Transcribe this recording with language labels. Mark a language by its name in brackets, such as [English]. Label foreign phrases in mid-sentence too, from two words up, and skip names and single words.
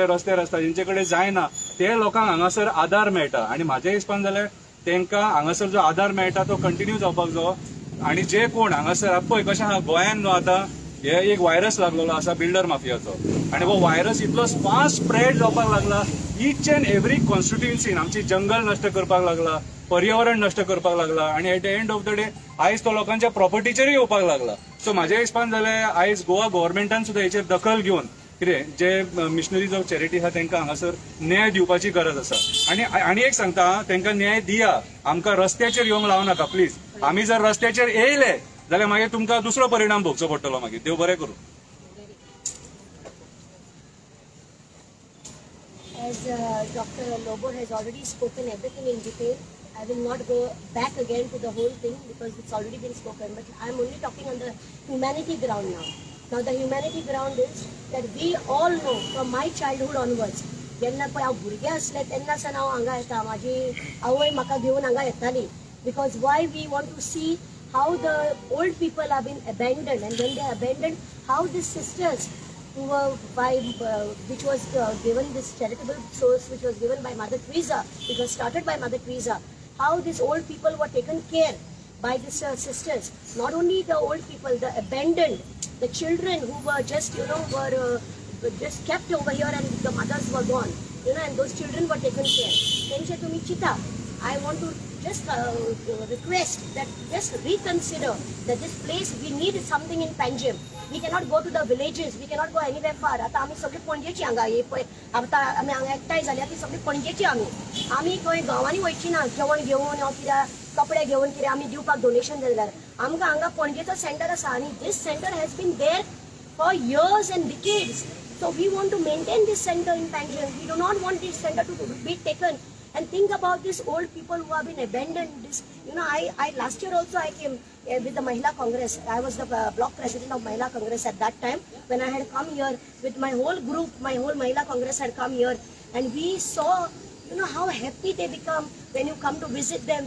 [Konkani] रस्त्यार आसता जेंचे कडेन जायना ते लोकांक हांगासर आदार मेळटा आनी म्हाज्या हिसपान जाल्यार तांकां हांगासर जो आदार मेळटा तो कंटिन्यू जावपाक जायो आनी जे कोण हांगासर पळय कशें आहा गोंयान न्हू आतां हे एक व्हायरस लागलेलो आसा बिल्डर माफियाचो आनी हो व्हायरस इतलो [English] fast spread [Konkani] जावपाक लागला [English] each and every [Konkani] कॉन्स्टिट्युएन्सीन आमची जंगल नश्ट करपाक लागला पर्यावरण नश्ट करपाक लागला आनी [English] at the end of the day [Konkani] आयज तो लोकांच्या प्रॉपर्टीचेरूय येवपाक लागला सो म्हाज्या हिसपान जाल्यार आयज गोवा गव्हर्मेंटान सुद्दां हेचेर दखल घेवन कितें जे मिशनरीज ऑफ चॅरिटी आहा तांकां हांगासर न्याय दिवपाची गरज आसा आनी एक सांगता तांकां न्याय दिया आमकां रस्त्याचेर येवंक लावनाका प्लीज आमी जर रस्त्याचेर येयले जाल्यार मागीर तुमकां दुसरो परिणाम भोगचो पडटलो मागीर देव बरें करूं [English] As Dr. Lobo has already spoken everything in detail, I will not go back again to the whole thing because it's already been spoken. But I'm only talking on the humanity ground now. Now the humanity ground is that we all know from my childhood onwards. [Konkani] जेन्ना पळय हांव भुरगें आसलें तेन्नासान हांव हांगा येता म्हाजी आवय म्हाका घेवन हांगा येताली [English] because why we want to see how the old people have been abandoned and when they are abandoned how these sisters who were which was given this charitable source which was given by Mother Teresa, it was started by Mother Teresa, how these old people were taken care by these sisters. Not only the old people, the abandoned, the children who were just were just kept over here and the mothers were gone, and those children were taken care. [Konkani] Tenche tumi chita, [English] I want to just request that just reconsider that this place we need something in Panjim. We cannot go to the villages, we cannot go anywhere far. [Konkani] आता आमी सगळी पणजेची हांगा हे पळय आतां आमी हांगा एकठांय जाल्या ती सगळी पणजेची आमी खंय गांवांनी वयची ना जेवण घेवन कित्याक कपडे घेवन कितें आमी दिवपाक डोनेशन जाल्यार आमकां हांगा पणजेचो सेंटर आसा आनी [English] this center has been there for years and decades so we want to maintain this center in Panjim. We do not want this center to be taken. And think about these old people who have been abandoned You know, I last year also I came with the Mahila Congress. I was the block president of Mahila Congress at that time when I had come here with my whole group. My whole Mahila Congress had come here, and we saw, you know, how happy they become when you come to visit them.